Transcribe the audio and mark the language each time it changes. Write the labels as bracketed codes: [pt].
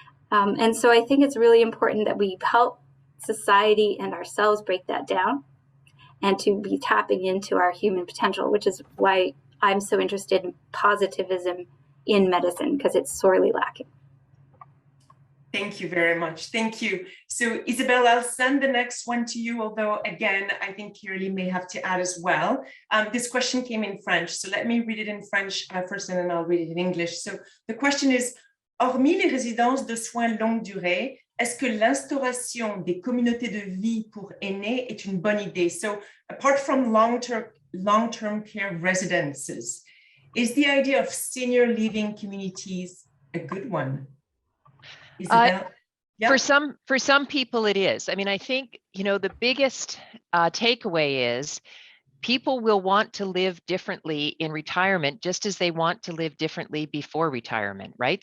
[en] And so I think it's really important that we help society and ourselves break that down and to be tapping into our human potential, which is why I'm so interested in positivism in medicine, because it's sorely lacking. Thank you very much. Thank you. So Isabel, I'll send the next one to you, although again, I think Kiralee may have to add as well. This question came in French, so let me read it in French first and then I'll read it in English. So the question is, [fr] hormis les résidences de soins longue durée, est-ce que l'instauration des communautés de vie pour aînés est une bonne idée? [en] So apart from long-term care residences, is the idea of senior living communities a good one? Isabel? Yeah. For some people it is. I mean, I think, the biggest takeaway is people will want to live differently in retirement, just as they want to live differently before retirement, right?